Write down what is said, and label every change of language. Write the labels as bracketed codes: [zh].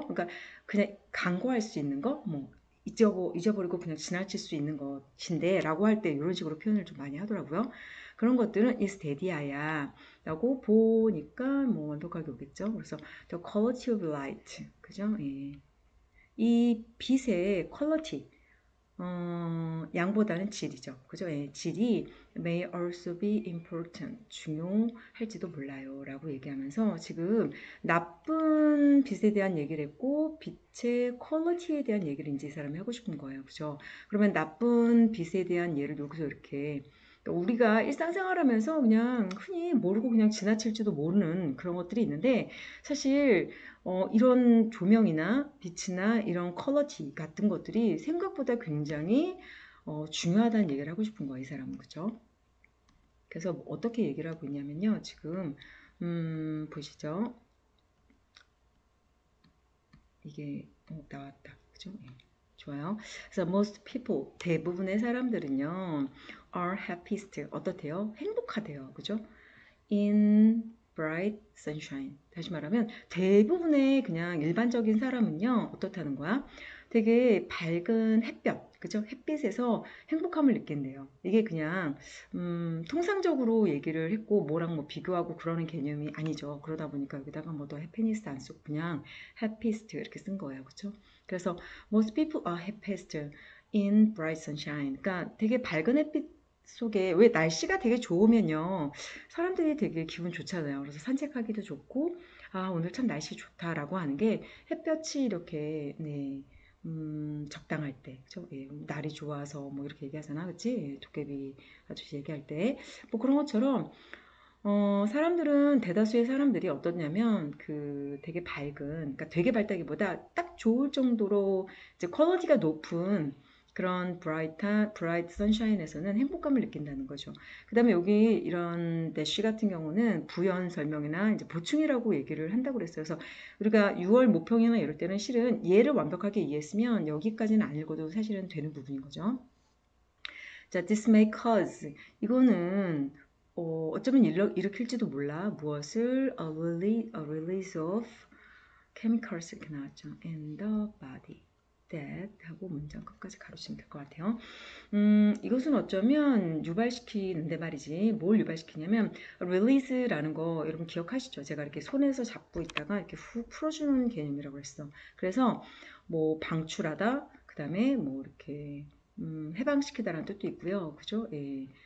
[ko] 그러니까, 그냥 간과할 수 있는 거? 뭐, 잊어버리고 그냥 지나칠 수 있는 것인데, 라고 할 때 이런 식으로 표현을 좀 많이 하더라고요. 그런 것들은 [en] is dead [ko] 야. 라고 보니까 뭐 완벽하게 오겠죠. 그래서 [en] the quality of light. [ko] 그죠? 예. 이 빛의 퀄리티. 양보다는 질이죠. 그죠? 예, 질이 [en] may also be important. [ko] 중요할지도 몰라요. 라고 얘기하면서 지금 나쁜 빛에 대한 얘기를 했고, 빛의 퀄리티에 대한 얘기를 이제 이 사람이 하고 싶은 거예요. 그죠? 그러면 나쁜 빛에 대한 예를 여기서 이렇게 우리가 일상생활하면서 그냥 흔히 모르고 그냥 지나칠지도 모르는 그런 것들이 있는데 사실 이런 조명이나 빛이나 이런 퀄리티 같은 것들이 생각보다 굉장히 중요하다는 얘기를 하고 싶은 거예요, 이 사람은. 그죠? 그래서 어떻게 얘기를 하고 있냐면요. 지금 보시죠. 이게 나왔다. 그죠? 예. 좋아요. [en] 그래서 most people, [ko] 대부분의 사람들은요, [en] are happiest. [ko] 어떻대요? 행복하대요. 그죠? [en] in bright sunshine. [ko] 다시 말하면 대부분의 그냥 일반적인 사람은요, 어떻다는 거야? 되게 밝은 햇볕, 그죠? 햇빛에서 행복함을 느낀대요. 이게 그냥 통상적으로 얘기를 했고 뭐랑 뭐 비교하고 그러는 개념이 아니죠. 그러다 보니까 여기다가 뭐 더 해피니스트 안 쓰고 그냥 happiest 이렇게 쓴 거예요. 그죠? 그래서 [en] most people are happiest in bright sunshine. [ko] 그러니까 되게 밝은 햇빛 속에 왜 날씨가 되게 좋으면요. 사람들이 되게 기분 좋잖아요. 그래서 산책하기도 좋고, 아, 오늘 참 날씨 좋다라고 하는 게 햇볕이 이렇게, 네, 적당할 때, 그죠? 예, 날이 좋아서 뭐 이렇게 얘기하잖아. 그치? 도깨비 아저씨 얘기할 때. 뭐 그런 것처럼, 사람들은, 대다수의 사람들이 어떻냐면, 그 되게 밝은, 그러니까 되게 밝다기보다 딱 좋을 정도로 이제 퀄리티가 높은 그런 브라이트 선샤인에서는 행복감을 느낀다는 거죠. 그 다음에 여기 이런 대쉬 같은 경우는 부연 설명이나 이제 보충이라고 얘기를 한다고 그랬어요. 그래서 우리가 6월 모평이나 이럴 때는 실은 얘를 완벽하게 이해했으면 여기까지는 안 읽어도 사실은 되는 부분인 거죠. 자, [en] this may cause. [ko] 이거는 어쩌면 일으킬지도 몰라. 무엇을? [en] A release of chemicals [ko] 이렇게 나왔죠. [en] In the body. [ko] that 하고 문장 끝까지 가로치면 될 것 같아요. 이것은 어쩌면 유발시키는데 말이지. 뭘 유발시키냐면 release라는 거 여러분 기억하시죠? 제가 이렇게 손에서 잡고 있다가 이렇게 훅 풀어주는 개념이라고 했어. 그래서 뭐 방출하다, 그 다음에 뭐 이렇게 해방시키다라는 뜻도 있고요. 그죠? 예.